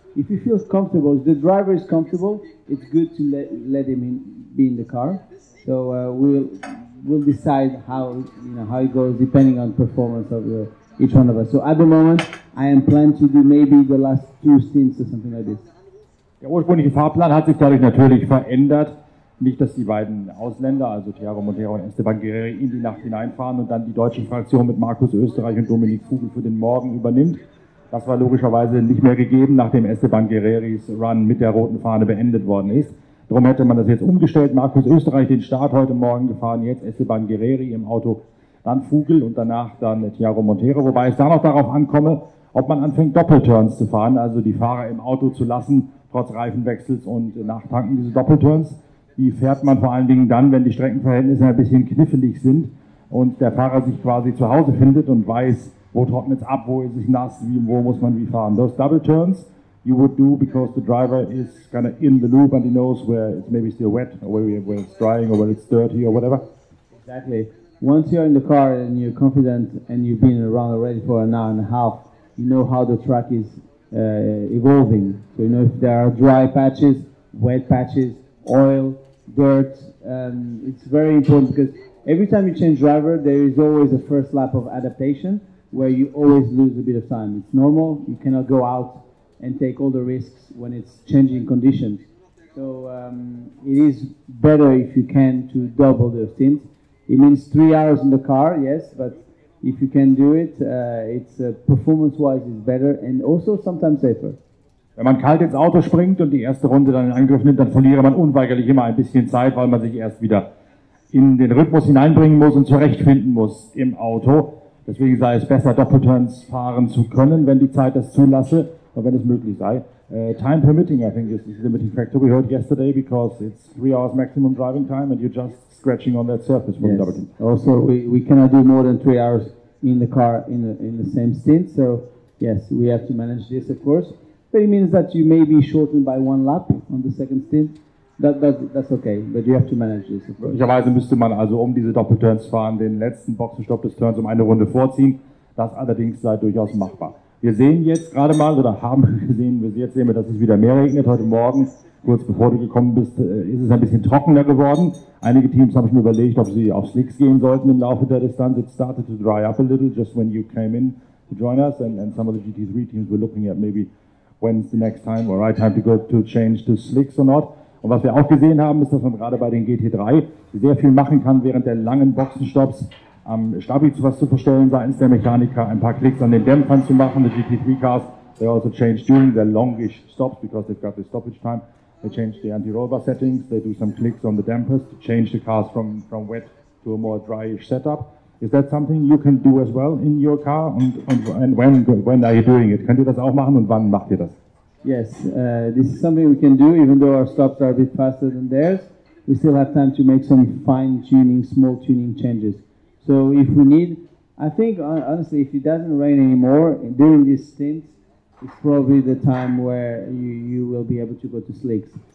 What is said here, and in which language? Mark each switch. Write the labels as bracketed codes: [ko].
[en] If he feels comfortable, if the driver is comfortable, it's good to let him be in the car. So we'll decide how it goes depending on performance of each one of us. So at the moment, I am planning to do maybe the last 2 stints or something like this. [de] Der ursprüngliche Fahrplan hat sich dadurch natürlich verändert. Nicht, dass die beiden Ausländer, also Tiago Monteiro und Esteban Guerreri, in die Nacht hineinfahren und dann die deutsche Fraktion mit Markus Österreich und Dominik Vogel für den Morgen übernimmt. Das war logischerweise nicht mehr gegeben, nachdem Esteban Guerreris Run mit der roten Fahne beendet worden ist. Darum hätte man das jetzt umgestellt. Markus Österreich den Start heute Morgen gefahren, jetzt Esteban Guerreri im Auto, dann Vogel und danach dann Tiago Monteiro. Wobei es da noch darauf ankomme, ob man anfängt Doppelturns zu fahren, also die Fahrer im Auto zu lassen, trotz Reifenwechsels und Nachtanken. Diese Doppelturns, die fährt man vor allen Dingen dann, wenn die Streckenverhältnisse ein bisschen knifflig sind und der Fahrer sich quasi zu Hause findet und weiß, wo trocknet es ab, wo ist es nass, wo muss man wie fahren. [en] Those double turns you would do because the driver is kind of in the loop and he knows where it's maybe still wet or where it's drying or where it's dirty or whatever. Exactly. Once you're in the car and you're confident and you've been around already for an hour and a half, you know how the track is evolving. So you know if there are dry patches, wet patches, oil, dirt. It's very important because every time you change driver, there is always a first lap of adaptation where you always lose a bit of time. It's normal. You cannot go out and take all the risks when it's changing conditions. So it is better if you can to double the stints. It means 3 hours in the car, yes, but if you can do it, it's performance-wise is better and also sometimes safer. [de] Wenn man kalt ins Auto springt und die erste Runde dann in Angriff nimmt, dann verliere man unweigerlich immer ein bisschen Zeit, weil man sich erst wieder in den Rhythmus hineinbringen muss und zurechtfinden muss im Auto. Deswegen sei es besser, Doppelturns fahren zu können, wenn die Zeit das zulasse und wenn es möglich sei. [en] Time permitting, I think, is the limiting factor. We heard yesterday because it's 3 hours maximum driving time and you're just scratching on that surface for the double turn. Also, we cannot do more than 3 hours in the car in the same stint. So, yes, we have to manage this, of course. But it means that you may be shortened by 1 lap on the second stint. That's okay, but you have to manage this, of course. [de] Möglicherweise müsste man also, um diese Doppelturns fahren, den letzten Boxenstopp des Turns um eine Runde vorziehen. Das allerdings sei durchaus machbar. Wir sehen jetzt gerade mal, oder haben gesehen, jetzt sehen wir, dass es wieder mehr regnet. Heute Morgen, kurz bevor du gekommen bist, ist es ein bisschen trockener geworden. Einige Teams haben schon überlegt, ob sie auf Slicks gehen sollten im Laufe der Distanz. [en] It started to dry up a little just when you came in to join us, and some of the GT3 teams were looking at maybe when's the next time or right time to go to change to slicks or not. [de] Und was wir auch gesehen haben, ist, dass man gerade bei den GT3 sehr viel machen kann während der langen Boxenstopps. Am Stabi was zu verstellen seitens der Mechaniker, ein paar Klicks an den Dämpfern zu machen. [en] The GT3 cars, they also change during their longish stops because they've got the stoppage time. They change the anti-roll bar settings, they do some clicks on the dampers to change the cars from wet to a more dryish setup. Is that something you can do as well in your car? And when are you doing it? [de] Könnt ihr das auch machen und wann macht ihr das? [en] Yes, this is something we can do even though our stops are a bit faster than theirs. we still have time to make some fine-tuning, small tuning changes. So if we need, I think honestly, if it doesn't rain anymore during this stint, it's probably the time where you will be able to go to slicks.